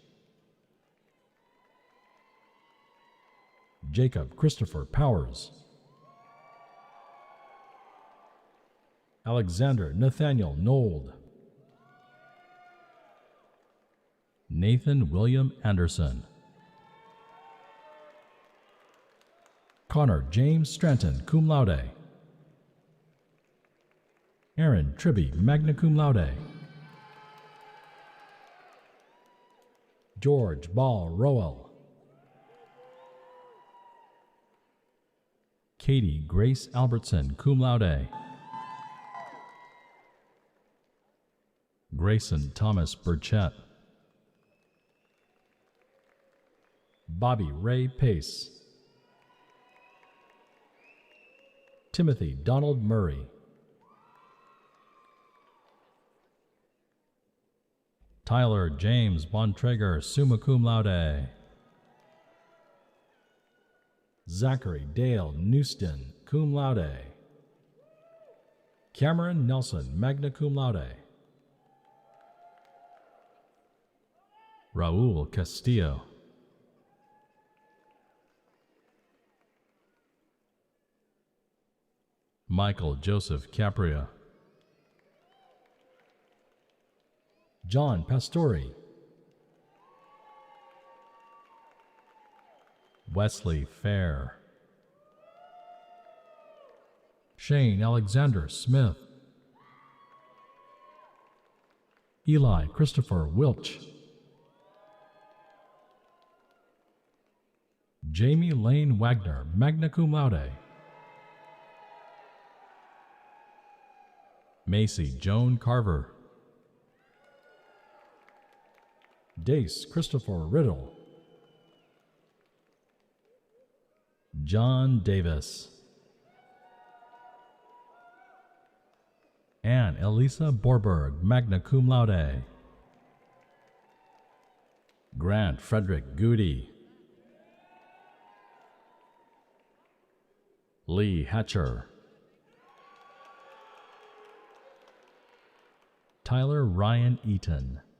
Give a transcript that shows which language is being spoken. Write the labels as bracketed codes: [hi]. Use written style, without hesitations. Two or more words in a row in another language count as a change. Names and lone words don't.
[en] Jacob Christopher Powers. Alexander Nathaniel Nold. Nathan William Anderson. Connor James Stranton, [la] cum laude. [en] Aaron Tribby, [la] magna cum laude. [en] George Ball Rowell. Katie Grace Albertson, [la] cum laude. [en] Grayson Thomas Burchett. Bobby Ray Pace. Timothy Donald Murray. Tyler James Bontrager, [la] summa cum laude. [en] Zachary Dale Newston, [la] cum laude. [en] Cameron Nelson, [la] magna cum laude. [en] Raul Castillo. Michael Joseph Capria. John Pastori. Wesley Fair. Shane Alexander Smith. Eli Christopher Wilch. Jamie Lane Wagner, [la] magna cum laude. [en] Macy Joan Carver. Dace Christopher Riddle. John Davis. Anne Elisa Borberg, [la] magna cum laude. [en] Grant Frederick Goody. Lee Hatcher. Tyler Ryan Eaton.